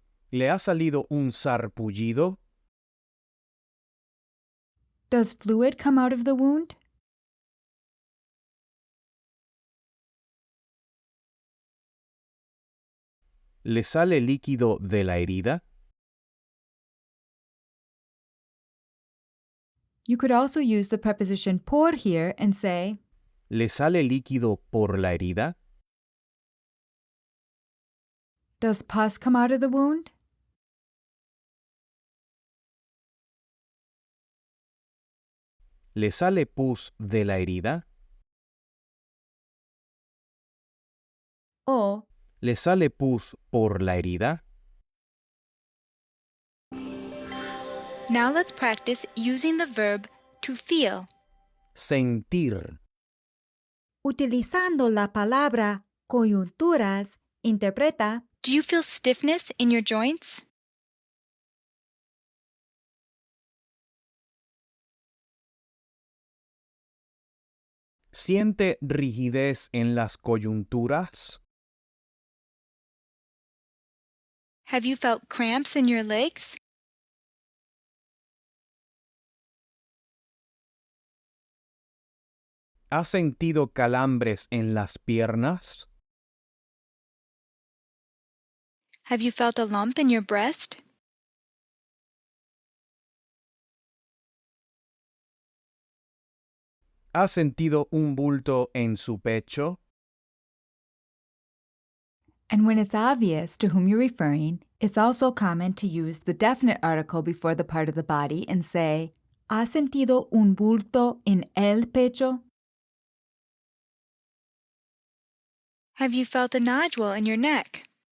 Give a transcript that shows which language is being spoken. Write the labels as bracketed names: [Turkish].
[Spanish] ¿Le ha salido un sarpullido? [English] Does fluid come out of the wound? [Spanish] ¿Le sale líquido de la herida? [English] You could also use the preposition por here and say, [Spanish] ¿Le sale líquido por la herida? [English] does pus come out of the wound? [Spanish] ¿Le sale pus de la herida? O, ¿Le sale pus por la herida? [English] now let's practice using the verb to feel. [Spanish] Sentir. Utilizando la palabra coyunturas, interpreta. [English] Do you feel stiffness in your joints? [Spanish] ¿Siente rigidez en las coyunturas? [English] Have you felt cramps in your legs? [Spanish] ¿Ha sentido calambres en las piernas? [English] Have you felt a lump in your breast? [Spanish] ¿Ha sentido un bulto en su pecho? [English] And when it's obvious to whom you're referring, it's also common to use the definite article before the part of the body and say, [Spanish] ¿Ha sentido un bulto en el pecho? [English] Have you felt a nodule in your neck?